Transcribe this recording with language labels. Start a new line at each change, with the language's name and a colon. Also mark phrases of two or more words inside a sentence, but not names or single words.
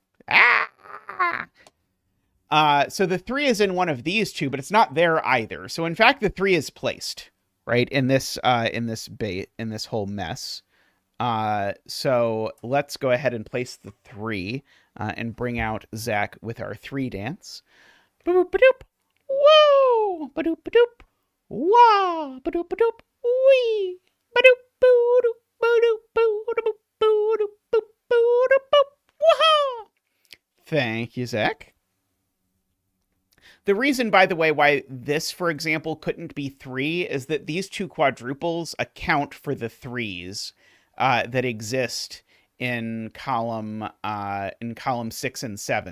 English: So the 3 is in one of these two, but it's not there either. So in fact, the 3 is placed right in this whole mess. So let's go ahead and place the 3 and bring out Zach with our 3 dance. Boop ba-doop. Whoa! Ba-doop ba-doop. Wah! Ba-doop ba-doop. Wee! Ba-doop boo-doop. Boo-doop boo-doop. Boo-doop boop. Boo-doop boop. Wah! Thank you, Zach. The reason, by the way, why this, for example, couldn't be 3 is that these two quadruples account for the 3s that exist in column 6 and 7.